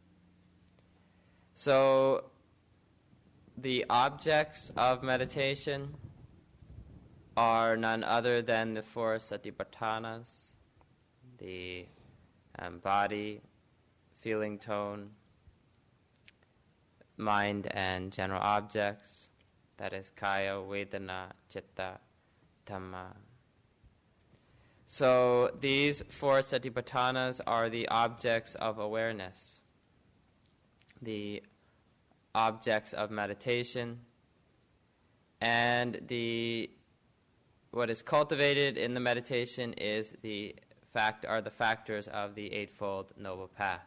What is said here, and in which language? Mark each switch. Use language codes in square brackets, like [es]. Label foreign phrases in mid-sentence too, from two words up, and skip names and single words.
[en] So, the objects of meditation are none other than the 4 satipatthanas, the body, feeling tone, mind and general objects, that is [pi] kaya, vedana, citta, dhamma. [en] So these 4 satipatthanas are the objects of awareness, the objects of meditation, and what is cultivated in the meditation is the factors of the Eightfold Noble Path.